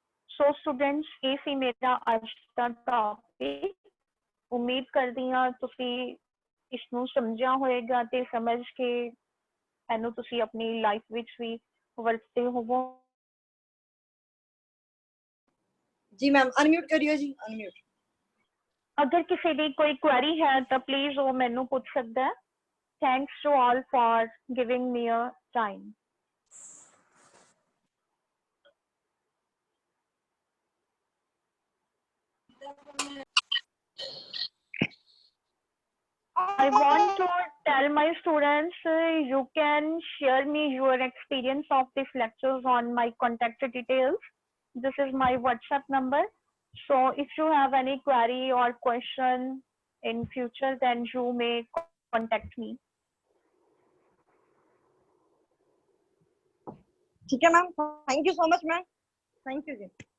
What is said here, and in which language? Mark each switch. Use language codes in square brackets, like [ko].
[pa] So students, ਇਹ ਸੀ ਮੇਰਾ ਅੱਜ ਦਾ ਟੌਪਿਕ। ਉਮੀਦ ਕਰਦੀ ਹਾਂ ਤੁਸੀਂ ਇਸਨੂੰ ਸਮਝਿਆ ਹੋਏਗਾ ਤੇ ਸਮਝ ਕੇ ਇਹਨੂੰ ਤੁਸੀਂ ਆਪਣੀ ਲਾਈਫ ਵਿੱਚ ਵੀ ਵਰਤਦੇ ਹੋਵੋ। [hi] जी मैम अनम्यूट करियो जी, अनम्यूट। अगर किसी की कोई क्वेरी है तो प्लीज वो मैनू पूछ सकता है। [en] Thanks to all for giving me a time. I want to tell my students you can share me your experience of these lectures on my contact details. This is my WhatsApp number. So if you have any query or question in future, then you may contact me. [hi] ठीक है [en] Ma'am, thank you so much ma'am, thank you जी।